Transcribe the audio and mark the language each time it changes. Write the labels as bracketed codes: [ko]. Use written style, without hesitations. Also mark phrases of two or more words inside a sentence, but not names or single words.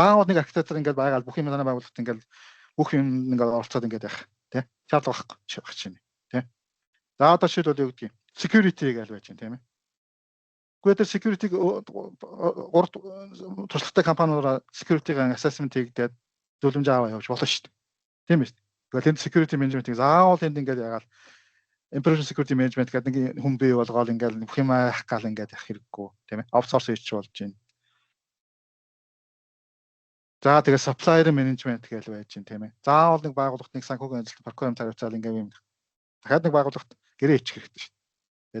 [mn] Заавал нэг архитектор ингээд байгаад бүх юм танаа байгууллагт ингээд бүх юм ингээд оролцоод ингээд явах тийм шаардлага байхгүй чинь тийм. За одоо шийдэл юу гэдгийг security-г аль байж тийм ээ. Гэхдээ тэр security-г урд туршлагатай компаниудаараа [en] security-гийн assessment [mn] хийгдээд зөвлөмж аваа явуулж болно шүү дээ. Тийм ээ. Гэхдээ энэ [en] security management-ийг [mn] заавал энд ингээд яагаад [en] information security management [mn] гэдэг нэг хүн бий болгоол ингээд бүх юм хайх гал ингээд явах хэрэггүй тийм ээ. Outsource хийж болж байна. За тэгээ [en] supplier management [mn] гэж байж байна тийм ээ. Заавал нэг байгууллагт нэг санхүүгийн ажилтны procurement хариуцаал ингээд юм. Дахиад нэг байгууллагт гэрээ ичих хэрэгтэй шүү дээ.